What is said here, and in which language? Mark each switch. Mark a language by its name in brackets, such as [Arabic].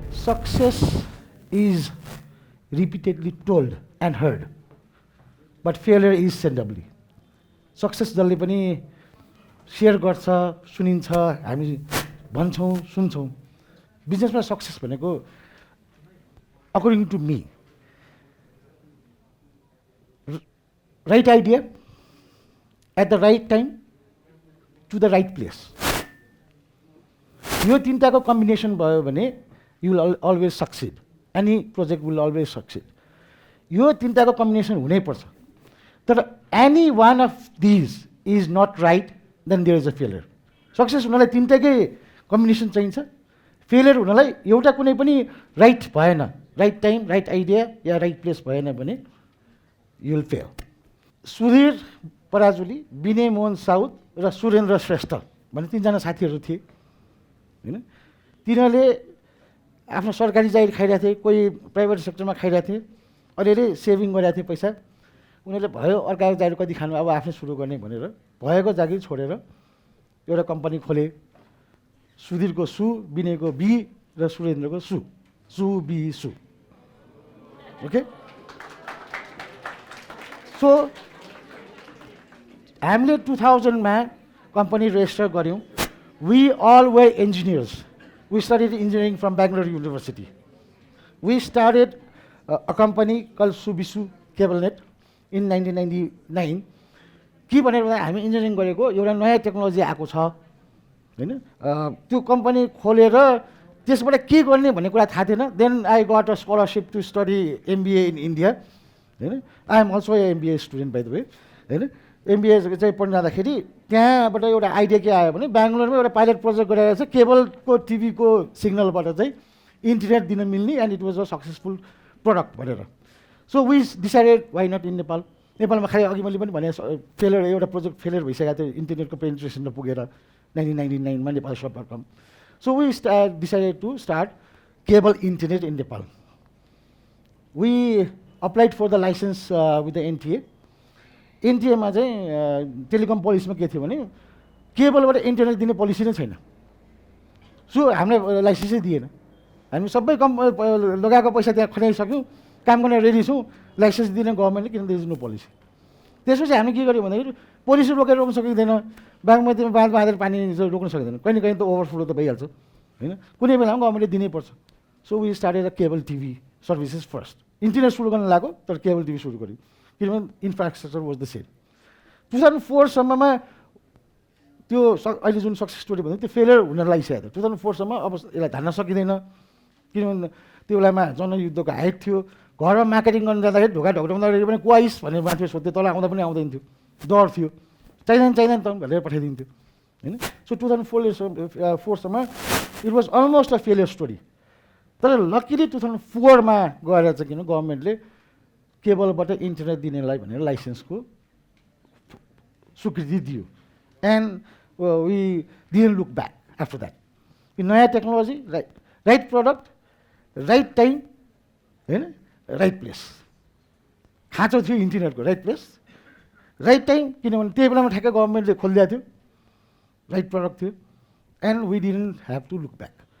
[English] Success is repeatedly told and heard, but failure is seldomly. [Nepali] Success जसले पनि share गर्छ, सुनिन्छ, हामी भन्छौँ, सुन्छौँ। बिजनेसमा सक्सेस भनेको [English] According to me, right idea at the right time to the right place. [Nepali] यो तिनटाको कम्बिनेसन भयो भने [English] you will always succeed. Any project will always succeed. [Nepali] यो तिनटाको कम्बिनेसन हुनै पर्छ। तर [English] any one of these is not right, then there is a failure. [Nepali] Success हुनलाई तिनटाकै combination चाहिन्छ। Failure हुनलाई एउटा कुनै पनि राइट भएन, राइट टाइम, राइट आइडिया या राइट प्लेस भएन भने [English] you will fail. [Nepali] Sudhir Parajuli, Vinay Mohan Saud र सुरेन्द्र श्रेष्ठ भन्ने 3जना साथीहरू थिए होइन। तिनीहरूले आफ्नो सरकारी जागिर खाइरहेको थिए, कोही प्राइभेट सेक्टरमा खाइरहेको थिए, अलिअलि सेभिङ गरिरहेको थिए पैसा। उनीहरूले भयो अर्काको जागिर कति खानु, अब आफै सुरु गर्ने भनेर भएको जागिर छोडेर एउटा कम्पनी खोले। सुधीरको सु, विनयको बी र सुरेन्द्रको सु, सु बी सु। ओके, सो हामीले 2000मा कम्पनी रेजिस्टर गऱ्यौँ। [English] We all were engineers. We studied engineering from Bangalore university. We started a company call Subisu Cablenet in 1999। [Nepali] के भनेर भन्दा हामी इन्जिनियरिङ गरेको एउटा नयाँ टेक्नोलोजी आएको छ होइन। त्यो कम्पनी खोलेर त्यसबाट के गर्ने भन्ने कुरा थाहा थिएन। [English] Then I got a scholarship to study MBA in India होइन। I am also a MBA student by the way होइन। [Nepali] MBA चाहिँ पढ्न जाँदाखेरि त्यहाँबाट एउटा आइडिया के आयो भने बेङ्गलोरमा एउटा पाइलट प्रोजेक्ट गरिरहेको छ केबलको टिभीको सिग्नलबाट चाहिँ इन्टरनेट दिन मिल्ने, [English] and it was a successful product [Nepali] भनेर। [English] So we decided why not in Nepal. [Nepali] नेपालमा खालि अघि मैले पनि भने फेलियर, एउटा प्रोजेक्ट फेलियर भइसकेको थियो इन्टरनेटको पेनिट्रेसनमा पुगेर 1999मा Nepal .com। [English] So we decided to start cable internet in Nepal. We applied for the licence with the NTA। [Nepali] NTA-मा चाहिँ टेलिकम पोलिसीमा के थियो भने केबलबाट इन्टरनेट दिने पोलिसी नै छैन। सो हामीलाई लाइसेन्सै दिएन। हामी सबै लगाएको पैसा त्यहाँ खनाइसक्यौँ, काम गर्न रेडी छौँ, लाइसेन्स दिने गभर्मेन्टले, किन [English] There is no policy. [Nepali] त्यसपछि हामी के गर्यौँ भन्दाखेरि पोलिसी रोकेर रोक्न सकिँदैन, बागमतीमा बाँध बाँधेर पानी रोक्न सकिँदैन, कहीँ न कहीँ त ओभरफ्लो त भइहाल्छ होइन। कुनै बेलामा गभर्मेन्टले दिनैपर्छ। [English] So we started a cable TV services first. [Nepali] Internet सुरु गर्न लाग्यो तर केबल टिभी सुरु गऱ्यौँ, किनभने [English] Infrastructure was the same. [Nepali] 2004सम्ममा त्यो अहिले जुन सक्सेस स्टोरी भन्दा त्यो फेलियर हुन लागिसकेको थियो। 2004सम्म अब यसलाई धान्न सकिँदैन, किनभने त्यो बेलामा जनयुद्धको हाइट थियो। घरमा मार्केटिङ गर्न जाँदाखेरि ढोका ढोक्राउँदाखेरि पनि क्वाइस भनेर मान्छे सोध्थ्यो, तल आउँदा पनि आउँदैन थियो, डर थियो, चाहिँदैन त भनेर पठाइदिन्थ्यो होइन। [English] सो 2004सम्म it was almost a failure story. [Nepali] तर लकिली 2004मा गएर चाहिँ किन गभर्मेन्टले केबलबाट इन्टरनेट दिनेलाई भनेर लाइसेन्सको स्वीकृति दियो, [English] And we didn't look back after that. [Nepali] नयाँ technology, right product, right time होइन, राइट प्लेस। खाँचो थियो इन्टरनेटको, राइट प्लेस राइट टाइम, किनभने त्यही बेलामा ठ्याक्कै गभर्मेन्टले खोलिदिएको थियो, राइट प्रडक्ट थियो, [English] And we didn't have to look back.